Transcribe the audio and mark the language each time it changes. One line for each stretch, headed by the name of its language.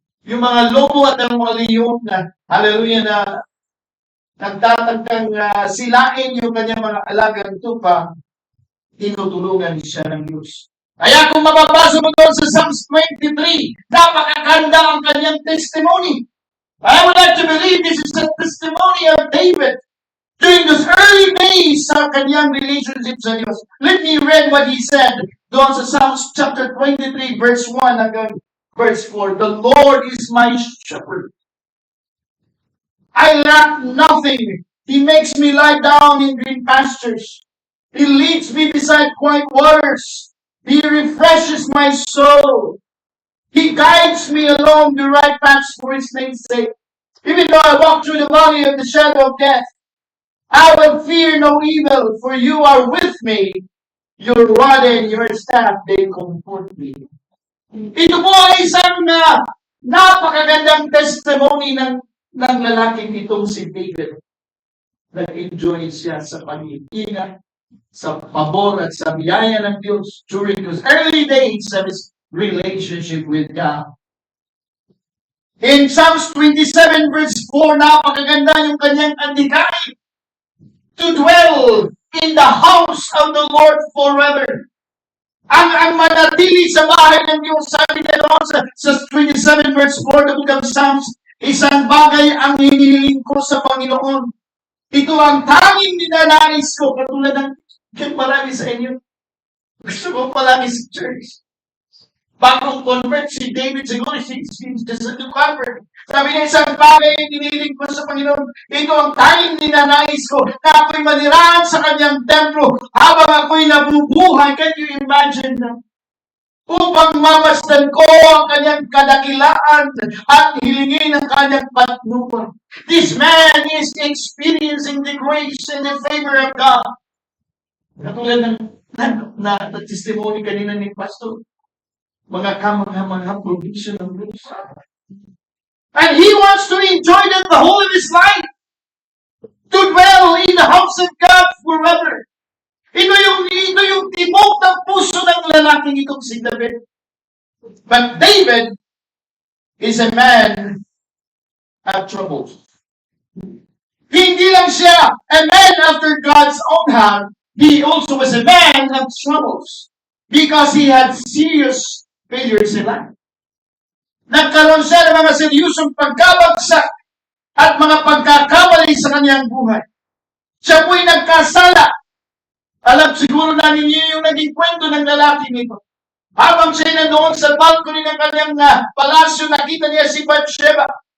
Filipino: Yung mga lobo at ang mga leon na, hallelujah, na nagtatagkang silain yung kanyang mga alagang tupa, tinutulungan siya ng Diyos. Kaya kung mababasa mo doon sa Psalms 23, napakaganda ang kanyang testimony.
English: I would like to believe this is a testimony of David during those early days
Filipino: sa kanyang relationship sa Diyos.
English: Let me read what he said
Filipino: doon sa
English: Psalms chapter 23, verse 1 hanggang verse 4. The Lord is my shepherd. I lack nothing. He makes me lie down in green pastures. He leads me beside quiet waters. He refreshes my soul. He guides me along the right paths for His name's sake. Even though I walk through the valley of the shadow of death, I will fear no evil, for you are with me. your rod and your staff, they comfort me.
Filipino: Ito po ay isang napakagandang testimony ng lalaking itong si David. Nag-enjoy siya sa pag-iingat, sa pabor at sa biyaya ng Diyos
English: during his early days of his relationship with God.
Filipino: In Psalms 27 verse 4, napakaganda yung kanyang andikain.
English: To dwell in the house of the Lord forever.
Filipino: Ang manatili sa bahay ng Diyos, sabi niya doon sa 27 verse 4, the book of Psalms, isang bagay ang hinihiling ko sa Panginoon. Ito ang tanging ninanais ko, katulad ng marami sa inyo. Gusto ko palagi sa church. Bagong convert si David, siguro
English: he's just a new convert.
Filipino: Sabi niya, isang bagay ang hinihiling ko sa Panginoon. Ito ang tanging ninanais ko, na ako'y manirahan sa kanyang templo habang ako'y nabubuhay.
English: Can you imagine that?
Filipino: Upang mamasdan ko ang kanyang kadakilaan at hilingin ang kanyang patnubay.
English: This man is experiencing the grace and the favor of God.
Filipino: Katulad ng testimony kanina ni Pastor, mga kamangha-mangha provision ng Diyos.
English: And he wants to enjoy that the whole of his life. To dwell in the house of God forever.
Filipino: Ito yung tibok ng puso ng lalaking itong si David.
English: But David is a man of troubles.
Filipino: Hindi lang siya
English: a man after God's own heart, he also was a man of troubles. Because he had serious failures in life.
Filipino: Nagkaroon siya ng mga seryosong pagkabagsak at mga pagkakamali sa kanyang buhay. Siya po'y nagkasala. Alam siguro na ninyo yung naging kwento ng lalaki nito. Habang siya nandoon sa balcony ng kanyang palasyo, nakita niya si Bathsheba.